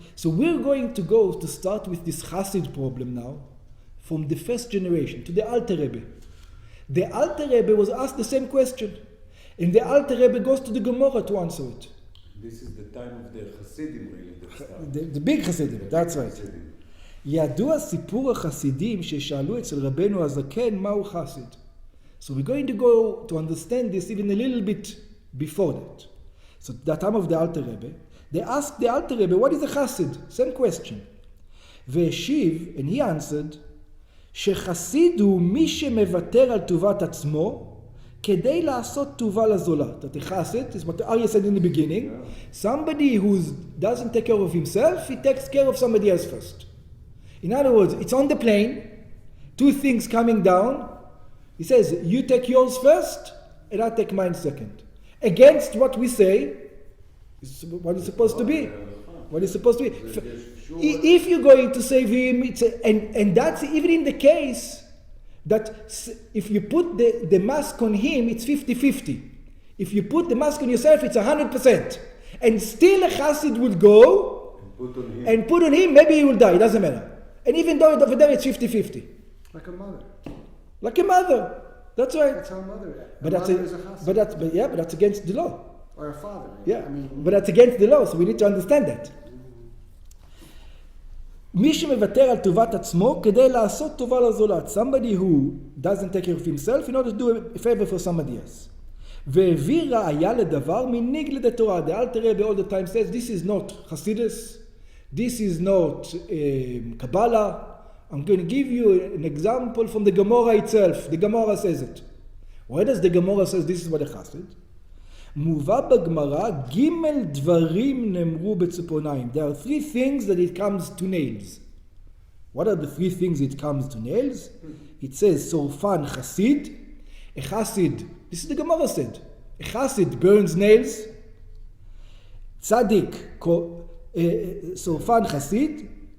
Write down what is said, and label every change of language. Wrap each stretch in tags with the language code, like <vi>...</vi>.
<en>So we're going to go to start with this Chassid problem now, from the first generation to the Alter Rebbe. The Alter Rebbe was asked the same question, and the Alter Rebbe goes to the Gemara to answer it. This is the time of the Chassidim, really. The big Chassidim, that's right.</en> <he>ידוע סיפור החסידים ששאלו אצל רבנו הזקן מהו חסיד.</he> <en>So we're going to go to understand this even a little bit before that. So at the time of the Alter Rebbe, they asked the Alter Rebbe, what is a chassid? Same question.</en> <he>והשיב,</he> <en>and he answered,</en> <he>שחסיד הוא מי שמוותר על טובת עצמו כדי לעשות טובה לזולת.</he> <en>That a chassid is what Arya said in the beginning. Somebody who doesn't take care of himself, he takes care of somebody else first. In other words, it's on the plane, 2 things coming down. He says, you take yours first, and I'll take mine second. Against what we say, what is supposed to be. What is supposed to be. If you're going to save him, and that's even in the case that if you put the mask on him, it's 50-50. If you put the mask on yourself, it's 100%. And still a chassid will go and put on him, maybe he will die, it doesn't matter. And even though over there it's 50-50. Like a mother. Like a mother. That's right. That's how a mother is. But that's against the law. Or a father. Yeah, I mean, but that's against the law, so we need to understand that.</en> <he>מי שמוותר על טובת עצמו כדי לעשות טובה לזולת.</he> <en>Somebody who doesn't take care of himself in order to do a favor for somebody else.</en> <he>והביא ראיה לדבר מנגד לתורה.</he> <en>The Alter Rebbe all the time says, this is not Chassidus, this is not Kabbalah, I'm going to give you an example from the Gemara itself. The Gemara says it. Why does the Gemara says this is what a Chassid?</en> <he>מובא בגמרא, ג' דברים נאמרו בציפורניים.</he> <en>There are three things that it comes to nails. What are the three things it comes to nails? It says, Sorfan Chassid. A Chassid, this is the Gemara said. A Chassid burns nails. Tzaddik, Sorfan Chassid.</en>